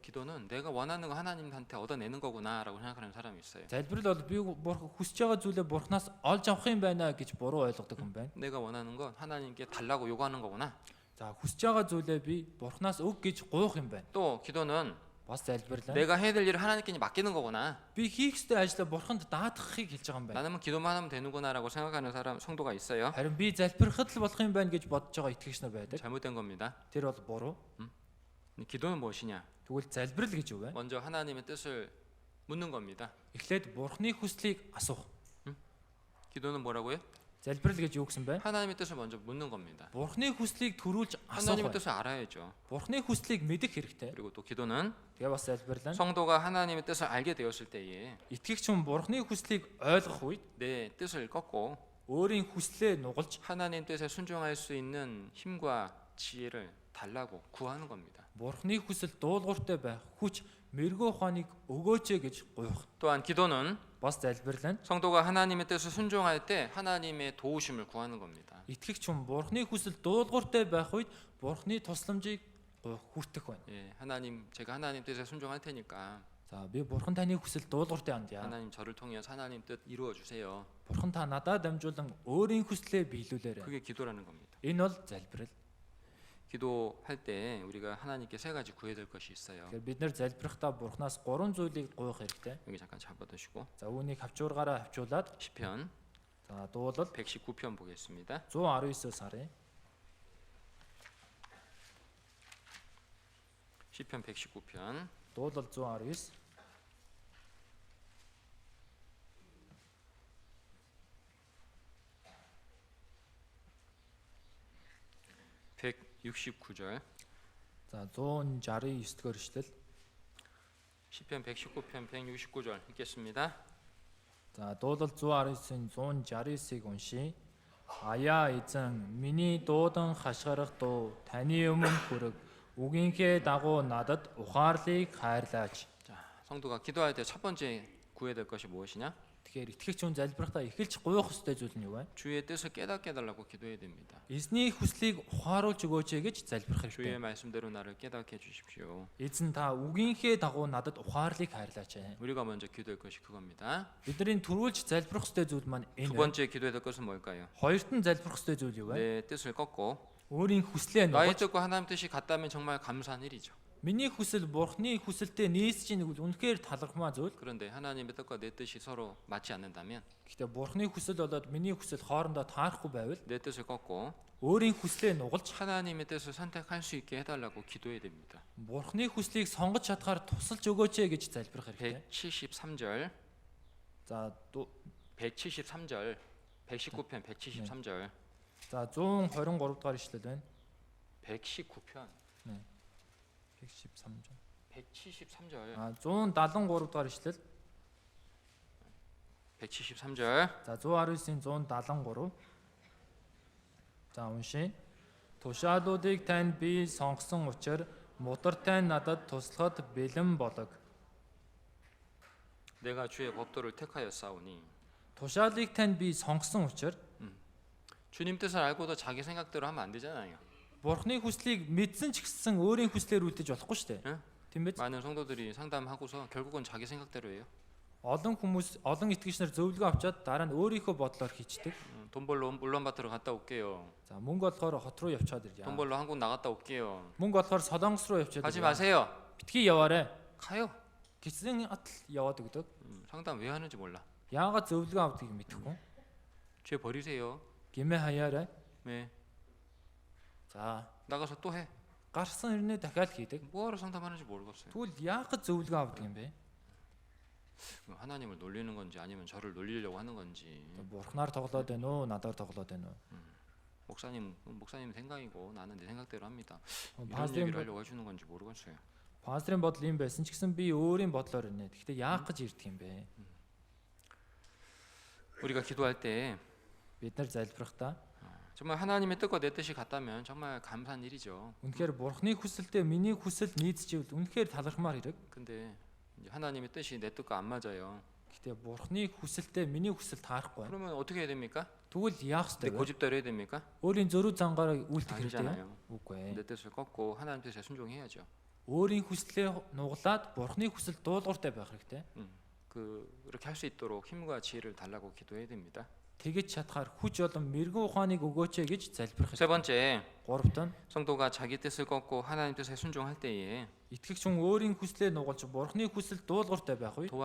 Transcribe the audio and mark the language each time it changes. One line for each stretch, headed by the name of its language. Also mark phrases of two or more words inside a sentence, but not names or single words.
Korean: 기도는 내가 원하는 거 하나님한테 얻어내는 거구나라고 생각하는 사람이 있어요.
Mongolian: Залбирал бол би хүсэж байгаа зүйлээ Бурханаас олж авах юм байна гэж буруу ойлгодог хүн байна.
Korean: 내가 원하는 건 하나님께 달라고 요구하는 거구나.
Mongolian: За хүсэж байгаа зүйлээ би Бурханаас өг гэж гуйх юм байна.
Korean: 또 기도는
Mongolian: Бас залбирлаа.
Korean: 내가 해야 될 일을 하나님께 맡기는 거구나.
Mongolian: Би хийх ёстой ажлаа Бурханд даатгахыг хэлж байгаа юм байна.
Korean: 나는 기도만 하면 되는구나라고 생각하는 사람 성도가 있어요.
Mongolian: Харин би залбирахад л болох юм байна гэж бодож байгаа итгэгч нар байдаг.
Korean: 잘못된 겁니다.
Mongolian: Тэр бол буруу.
Korean: 기도는 무엇이냐?
Mongolian: Тэгвэл залбирал гэж юу вэ?
Korean: 먼저 하나님의 뜻을 묻는 겁니다.
Mongolian: Эхлээд Бурханы хүслийг асуух.
Korean: 기도는 뭐라고요?
Mongolian: Залбирал гэж юу гэсэн бэ?
Korean: 하나님의 뜻을 먼저 묻는 겁니다.
Mongolian: Бурханы хүслийг төрүүлж асуух.
Korean: 하나님의 뜻을 알아야죠.
Mongolian: Бурханы хүслийг мэдэх хэрэгтэй.
Korean: 그리고 또 기도는
Mongolian: Тэгээ бас залбирлаа.
Korean: 성도가 하나님의 뜻을 알게 되었을 때에
Mongolian: Итгэгч хүн Бурханы хүслийг ойлгох үед
Korean: 내 뜻을 꺾고
Mongolian: өөрийн хүслээ нугалж
Korean: 하나님 뜻에 순종할 수 있는 힘과 지혜를 달라고 구하는 겁니다.
Mongolian: Бурхны хүсэл дуулууртай байх хүч мэрэгүү ухааныг өгөөч гэж гуйх.
Korean: 또한 기도는
Mongolian: Бас залбирлал нь
Korean: 성도가 하나님의 뜻을 순종할 때 하나님의 도우심을 구하는 겁니다.
Mongolian: итгэгч хүн Бурхны хүсэл дуулууртай байх үед Бурхны тусламжийг гуйх хүртэх байна.
Korean: 예, 제가 하나님 뜻에 순종할 테니까
Mongolian: За би Бурхан таны хүсэл дуулууртай андяа.
Korean: 하나님 저를 통해서 하나님 뜻 이루어 주세요.
Mongolian: Бурхан та надад дамжуулан өөрийн хүслээ биелүүлээрэй.
Korean: 그게 기도라는 겁니다.
Mongolian: Энэ бол залбирал.
Korean: 기도할 때 우리가 하나님께 세 가지 구해야 될 것이 있어요.
Mongolian: Тэгэхээр бид нэр залбирахдаа Бурханаас 3 зүйлийг гуйх хэрэгтэй.
Korean: 여기 잠깐 잡아두시고
Mongolian: За үүнийг хавчуургаараа хавчуулаад
Korean: 시편
Mongolian: за дуулал
Korean: 119편 보겠습니다.
Mongolian: 119-өөс харъя.
Korean: 시편 119편
Mongolian: Дуулал 119.
Korean: 169절.
Mongolian: За 169-р эшлэл.
Korean: 시편 119편 169절 읽겠습니다.
Mongolian: За дуулал 119-ийн 169-ыг уншийе. Аяа эзэн миний дуудан хашгирах дуу таны өмнө хүрэг үгийнхээ дагуу надад ухаарлыг хайрлаач.
Korean: 자, 성도가 기도할 때 첫 번째 구해야 될 것이 무엇이냐?
Mongolian: Тэгэхээр итгэгч хүн залбирахдаа эхэлж гуйх ёстой зүйл нь юу вэ?
Korean: 주의 뜻을 깨닫게 해달라고 기도해야 됩니다.
Mongolian: Эзний хүслийг ухааруулж өгөөч гэж залбирах
Korean: 주의
Mongolian: хэрэгтэй.
Korean: 말씀대로 나를 깨닫게 해주십시오.
Mongolian: Эзэн та үгийнхээ дагуу надад ухаарлыг хайрлаач.
Korean: 우리가 먼저 기도할 것이 그겁니다.
Mongolian: Бидний түрүүлж залбирах ёстой зүйл маань
Korean: 두
Mongolian: энэ.
Korean: 번째 기도해야 될 것은 뭘까요?
Mongolian: Хоёрт нь залбирах ёстой зүйл юу вэ?
Korean: 내 뜻을 꺾고
Mongolian: Өөрийн хүслээ
Korean: 나의
Mongolian: нугаж
Korean: 뜻과 하나님 뜻이 같다면 정말 감사한 일이죠.
Mongolian: миний хүсэл Бурхны хүсэлтэй нийсж ийн гэвэл үнэхээр талархмаа зүйл.
Korean: 그런데 하나님의 뜻과 내 뜻이 서로 맞지 않는다면
Mongolian: Гэхдээ Бурхны хүсэл болоод миний хүсэл хоорондоо таарахгүй байвал
Korean: 내 뜻을 꺾고
Mongolian: өөрийн хүслээ нугалж
Korean: 하나님의 뜻을 선택할 수 있게 해달라고 기도해야 됩니다.
Mongolian: Бурхны хүслийг сонгож чадхаар тусалж өгөөч гэж залбирах хэрэгтэй.
Korean: 173절,
Mongolian: За
Korean: 173절, 119편 173절,
Mongolian: за 123 дугаар ишлэл байна.
Korean: 119편 113절. 173절,
Mongolian: 173 дугаар ишлэл.
Korean: 173절.
Mongolian: За 119-ийн 173. За уншия. Тушаалуудыг тань би сонгосон учраас мудартай надад туслахад бэлэн болог.
Korean: 내가 주의 법도를 택하였사오니.
Mongolian: Тушаалыг тань би сонгосон учраас
Korean: 주님 뜻을 알고도 자기 생각대로 하면 안 되잖아요.
Mongolian: Бурхны хүслийг мэдсэн ч гэсэн өөрийн хүслээр үлдэж болохгүй шүү дээ.
Korean: 응?
Mongolian: Тийм биз?
Korean: 많은 성도들이 상담하고서 결국은 자기 생각대로 해요.
Mongolian: Олон хүмүүс, олон итгэгч нар зөвлөгөө авчаад дараа нь өөрийнхөө бодлоор хийчдэг.
Korean: 돈 벌러 울란바토르 갔다 올게요.
Mongolian: За мөнгө болохоор хот руу явчаад ирье.
Korean: 돈 벌러 한국 나갔다 올게요.
Mongolian: Мөнгө болохоор Солонгос руу явчаад
Korean: 가지
Mongolian: ирье.
Korean: 마세요.
Mongolian: Битгий яваарэ.
Korean: 가요.
Mongolian: Гэсэн атал яваад өгдөг.
Korean: 상담 왜 하는지 몰라.
Mongolian: Яагаад зөвлөгөө авдгийг мэдэхгүй.
Korean: 죄 버리세요.
Mongolian: Гимээ хаяарай.
Korean: 네.
Mongolian: За
Korean: 나가서 또 해.
Mongolian: гарсан ирнэ дахиад хийдэг.
Korean: 뭐하러 상담하는지 모르겠어요.
Mongolian: Тэгвэл яагаад зөвлөгөө авдаг юм бэ?
Korean: 하나님을 놀리는 건지 아니면 저를 놀리려고 하는 건지.
Mongolian: Бурхнаар тоглоод байна уу? Надаар тоглоод байна уу?
Korean: 목사님 생각이고 나는 내 생각대로 합니다. 이런
Mongolian: Пастрын
Korean: 얘기를 하려고 해주는 건지 모르겠어요.
Mongolian: пастрын бодол юм байсан ч гэсэн би өөрийн бодлоор ирнэ. Гэхдээ яах гэж ирдэг юм бэ?
Korean: 우리가 기도할 때
Mongolian: Бид нар залбирахдаа
Korean: 정말 하나님의 뜻과 내 뜻이 같다면 정말 감사한 일이죠.
Mongolian: үнэхээр Бурхны хүсэлтэй миний хүсэл нийцчихвэл үнэхээр талархмаар хэрэг.
Korean: 근데 이제 하나님의 뜻이 내 뜻과 안 맞아요.
Mongolian: Гэхдээ Бурхны хүсэлтэй миний хүсэл таарахгүй.
Korean: 그러면 어떻게 해야 됩니까?
Mongolian: Тэгвэл яах
Korean: 내
Mongolian: ёстой вэ?
Korean: 고집대로 해야 됩니까?
Mongolian: Өөрийн зөрүү зангаараа үйлдэх хэрэгтэй
Korean: 아니잖아요.
Mongolian: юу? Үгүй
Korean: 내
Mongolian: ээ.
Korean: 뜻을 꺾고 하나님 뜻에 순종해야죠.
Mongolian: Өөрийн хүслээ нуглаад Бурхны хүсэл дуулууртай байх хэрэгтэй.
Korean: 그렇게 할 수 있도록 힘과 지혜를 달라고 기도해야 됩니다.
Mongolian: Тэгэж чадхаар хүч болон мэрэгэн ухааныг өгөөч гэж залбирах
Korean: 세
Mongolian: хэрэгтэй.
Korean: 번째,
Mongolian: Гуравт нь
Korean: 성도가 자기 뜻을 꺾고 하나님 뜻에 순종할 때에
Mongolian: итгэгч хүн өөрийн хүслээ нугалж Бурхны хүсэл дуулууртай байх үед